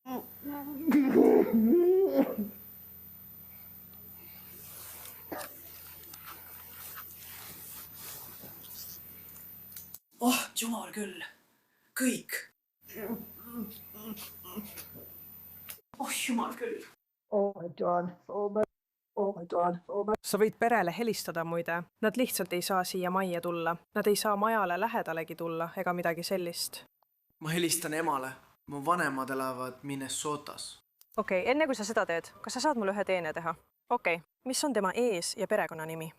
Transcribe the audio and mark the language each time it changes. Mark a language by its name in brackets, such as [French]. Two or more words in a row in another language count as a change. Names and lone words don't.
[Estonian] Oh jumal küll, kõik. Oh jumal küll. [English] Oh my god, oh my god, oh my. [Estonian] Sa võid perele helistada muide. Nad lihtsalt ei saa siia majja tulla. Nad ei saa majale lähedalegi tulla ega midagi sellist. Ma helistan emale. Mu vanemad elavad Minnesotas. Okei, enne kui sa seda teed, kas sa saad mulle ühe teene teha? Okei, mis on tema ees- ja perekonnanimi?